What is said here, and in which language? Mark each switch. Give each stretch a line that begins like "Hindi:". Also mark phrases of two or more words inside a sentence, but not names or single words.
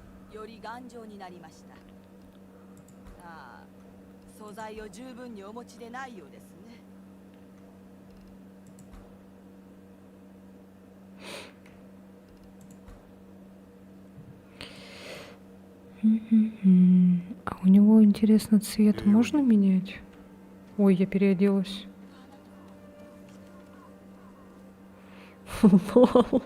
Japanese: より頑丈になりました。ああ、素材を十分にお持ちでないようですね。
Russian: А у него, интересно, цвет можно менять? Ой, я переоделась. Лол.